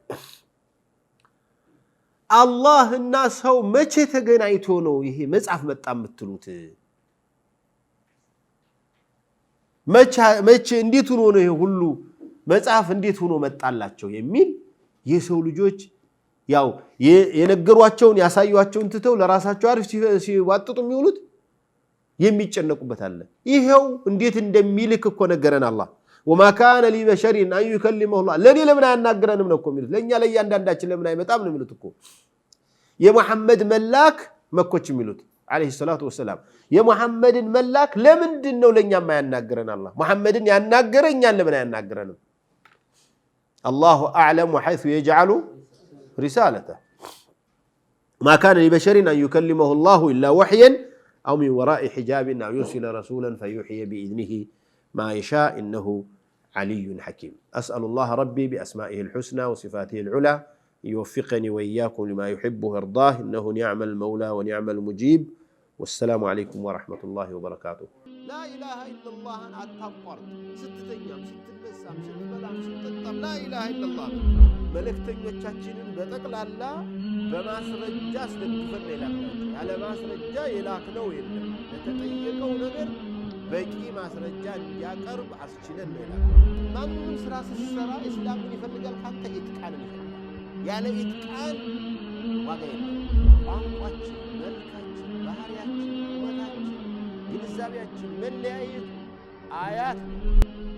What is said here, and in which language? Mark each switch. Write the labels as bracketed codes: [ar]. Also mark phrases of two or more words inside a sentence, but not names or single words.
[am] አላህና ሰው መቼ ተገናኝቶ ነው ይሄ መጽሐፍ መጣ የምትሉት መቼ እንዴት ሆኖ ነው ይሄ ሁሉ መጽሐፍ እንዴት ሆኖ መጣላቸው የሚል የሰው ልጆች ያው የነገሯቸውን ያሳዩዋቸውን ትተው ለራሳቸው አሪፍ ሲዋጥጡ የሚውሉት የሚጨነቁበት አለ ይሄው እንዴት እንደሚልክ እኮ ነገረን አላህ [ar] وما كان لبشر ان يكلمه الله [am] ለኔ ለምን አያናግረንም ነው እኮ የሚሉት ለኛ ለያንዳንዳችን ለምን አይመጣም ነው የሚሉት እኮ የሙሐመድ መላክ መኮች የሚሉት [ar] عليه الصلاة والسلام [am] የሙሐመድን መላክ ለምንድን ነው ለኛ የማያናግረን አላህ ሙሐመድን ያናገረኛል ለምን አያናግረንም [ar] الله اعلم وحيث يجعل رسالته ما كان لبشر ان يكلمه الله الا وحيا أو من وراء حجاب أو يرسل رسولا فيوحي بإذنه ما يشاء إنه علي حكيم أسأل الله ربي بأسمائه الحسنى وصفاته العلى يوفقني وإياكم لما يحبه ويرضاه إنه نعم المولى ونعم المجيب والسلام عليكم ورحمة الله وبركاته لا إله إلا الله أن أتفر ستة أيام ستة نسام ستة بلام ستة لا إله إلا الله [am] መልእክተኞቻችንን በጠቅላላ በማስረጃ አስደግፈን ይላክናል ያለ ማስረጃ ይላክነው የለም ለተጠየቀው ነገር በቂ ማስረጃ እንዲያቀርብ አስችለን ይላል ማንንም ስራ ሲሰራ እስላምን ይፈልጋል ካንተ ኢትቃን ይፈልጋል ያለ ኢትቃን ዋጋ የለም ቋንቋችን መልካችን ባህሪያችን ወታችን ግንዛቤያችን መለያየት አያት